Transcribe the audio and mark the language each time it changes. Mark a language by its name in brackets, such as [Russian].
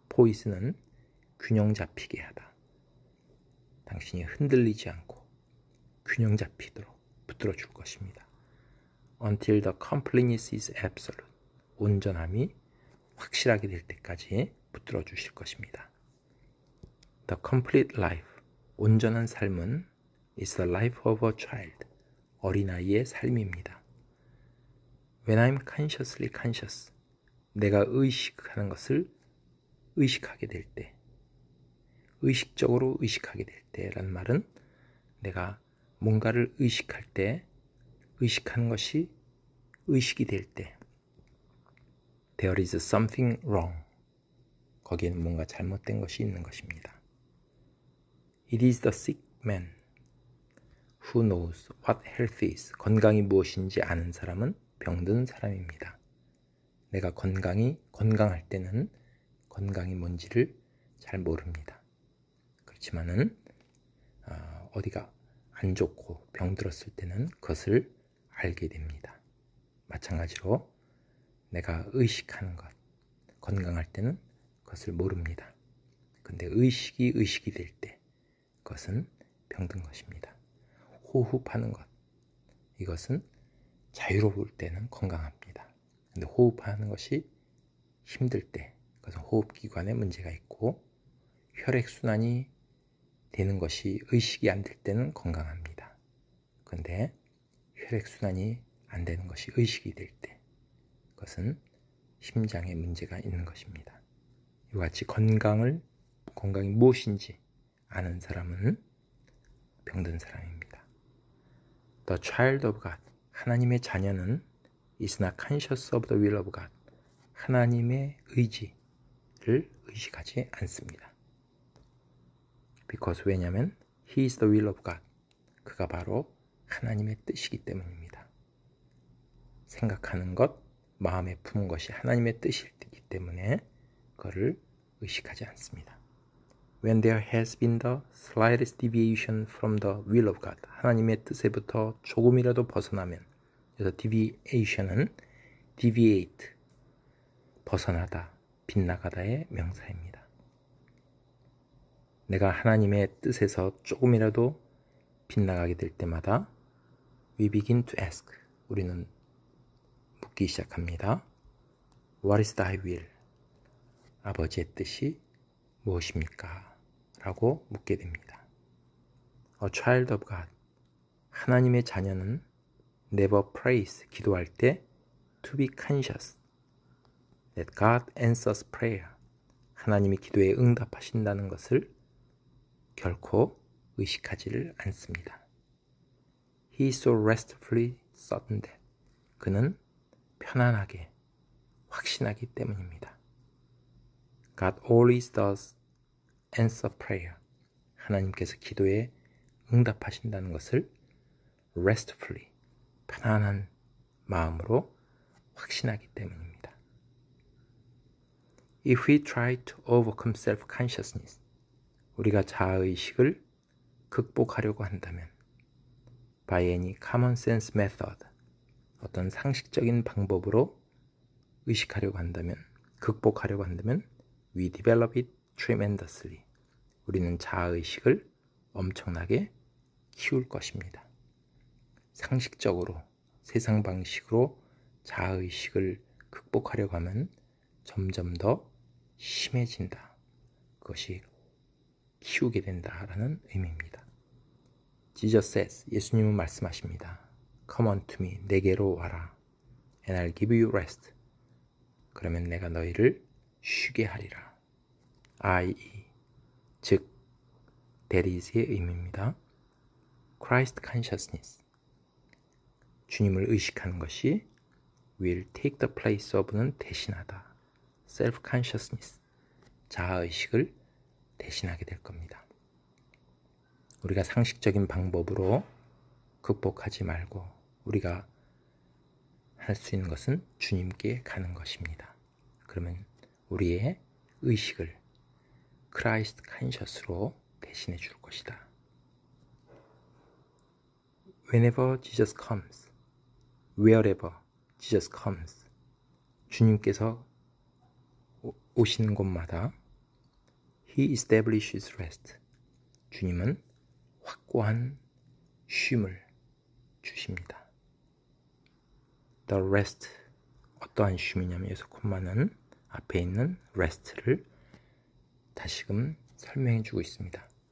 [Korean] poise는 균형 잡히게 하다. 당신이 흔들리지 않고 균형 잡히도록 붙들어 줄 것입니다. [English] Until the completeness is absolute, [Korean] 온전함이 확실하게 될 때까지 붙들어 주실 것입니다. [English] The complete life, [Korean] 온전한 삶은 [English] is the life of a child, [Korean] 어린아이의 삶입니다. [English] When I'm consciously conscious, [Korean] 내가 의식하는 것을 의식하게 될 때, 의식적으로 의식하게 될 때란 말은 내가 뭔가를 의식할 때, 의식하는 것이 의식이 될 때, [English] there is something wrong, [Korean] 거기에는 뭔가 잘못된 것이 있는 것입니다. [English] It is the sick man who knows what health is. [Korean] 건강이 무엇인지 아는 사람은 병든 사람입니다. 내가 건강할 때는 건강이 뭔지를 잘 모릅니다. 그렇지만은 어디가 안 좋고 병들었을 때는 그것을 알게 됩니다. 마찬가지로 내가 의식하는 것, 건강할 때는 그것을 모릅니다. 근데 의식이 될 때 그것은 병든 것입니다. 호흡하는 것, 이것은 자유로울 때는 건강합니다. 근데 호흡하는 것이 힘들 때 그것은 호흡기관에 문제가 있고, 혈액순환이 되는 것이 의식이 안 될 때는 건강합니다. 근데 혈액순환이 안 되는 것이 의식이 될 때 그것은 심장에 문제가 있는 것입니다. 이와 같이 건강이 무엇인지 아는 사람은 병든 사람입니다. [English] The child of God, [Korean] 하나님의 자녀는 [English] is not conscious of the will of God, [Korean] 하나님의 의지를 의식하지 않습니다. [English] Because, [Korean] 왜냐하면 [English] he is the will of God, [Korean] 그가 바로 하나님의 뜻이기 때문입니다. 생각하는 것, 마음에 품은 것이 하나님의 뜻이기 때문에 그거를 의식하지 않습니다. [English] When there has been the slightest deviation from the will of God, [Korean] 하나님의 뜻에부터 조금이라도 벗어나면, 그래서 deviation은 deviate, 벗어나다, 빗나가다의 명사입니다. 내가 하나님의 뜻에서 조금이라도 빗나가게 될 때마다 [English] we begin to ask, [Korean] 우리는 묻기 시작합니다. [English] What is thy will? [Korean] 아버지의 뜻이 무엇입니까? 라고 묻게 됩니다. [English] A child of God, [Korean] 하나님의 자녀는 [English] never prays, [Korean] 기도할 때 [English] to be conscious that God answers prayer, [Korean] 하나님이 기도에 응답하신다는 것을 결코 의식하지를 않습니다. [English] He is so restfully certain that, [Korean] 그는 편안하게 확신하기 때문입니다. [English] God always does answer prayer, [Korean] 하나님께서 기도에 응답하신다는 것을 restfully, 편안한 마음으로 확신하기 때문입니다. [English] If we try to overcome self-consciousness, [Korean] 우리가 자아의식을 극복하려고 한다면 [English] by any common sense method, [Korean] 어떤 상식적인 방법으로 의식하려고 한다면, 극복하려고 한다면 [English] we develop it tremendously, [Korean] 우리는 자아의식을 엄청나게 키울 것입니다. 상식적으로, 세상 방식으로 자아의식을 극복하려고 하면 점점 더 심해진다, 그것이 키우게 된다라는 의미입니다. [English] Jesus says, [Korean] 예수님은 말씀하십니다. [English] Come unto me, [Korean] 내게로 와라. [English] And I'll give you rest. [Korean] 그러면 내가 너희를 쉬게 하리라. [English] I.e. [Korean] 즉 that is의 의미입니다. [English] Christ consciousness [Korean] 주님을 의식하는 것이 [English] will take the place of는 대신하다. [Korean] self consciousness 자아의식을 대신하게 될 겁니다. 우리가 상식적인 방법으로 극복하지 말고 우리가 할 수 있는 것은 주님께 가는 것입니다. 그러면 우리의 의식을 Christ conscious로 대신해 줄 것이다. [English] Whenever Jesus comes, wherever Jesus comes, [Korean] 주님께서 오시는 곳마다 [English] He establishes rest. [Korean] 주님은 확고한 쉼을 주십니다. The rest, 어떠한 쉼이냐면 여기서 콤마는 앞에 있는 rest를 다시금 설명해 주고 있습니다.